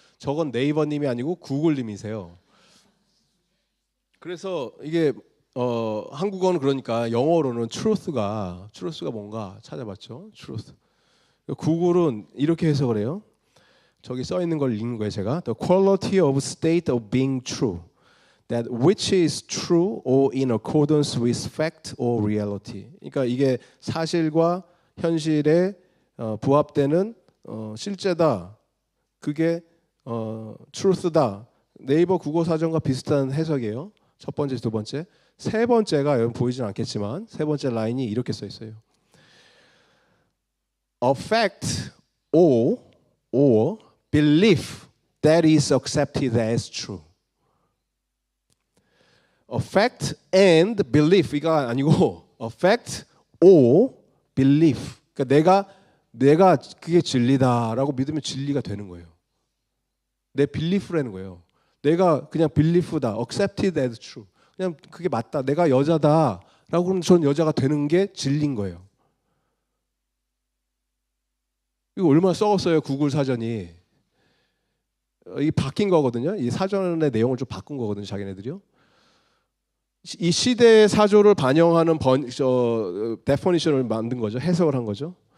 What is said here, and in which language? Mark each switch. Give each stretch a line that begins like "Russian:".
Korean: 저건 네이버님이 아니고 구글님이세요. 그래서 이게 한국어는 그러니까 영어로는 truth가 뭔가 찾아봤죠.
English: truth.
Korean: 구글은 이렇게 해석을 해요. 저기 써 있는 걸 읽는 거예요, 제가.
English: The quality of state of being true. That which is true or in accordance with fact or reality.
Korean: 그러니까 이게 사실과 현실에 부합되는 실제다. 그게 truth다. 네이버 국어 사전과 비슷한 해석이에요. 첫 번째, 두 번째. 세 번째가 여러분 보이진 않겠지만 세 번째 라인이 이렇게 써 있어요.
English: A fact or belief that is accepted as true. A fact and belief
Korean: 이가 아니고
English: a fact or belief.
Korean: 그러니까 내가 그게 진리다라고 믿으면 진리가 되는 거예요. 내 belief라는 거예요. 내가 그냥 belief다,
English: accepted as true.
Korean: 그냥 그게 맞다. 내가 여자다라고 그러면 전 여자가 되는 게 진리인 거예요. 이거 얼마나 썩었어요, 구글 사전이. 이 바뀐 거거든요. 이 사전의 내용을 좀 바꾼 거거든요, 자기네들이요. 이 시대의 사조를 반영하는 데퍼니션을 만든 거죠. 해석을 한 거죠.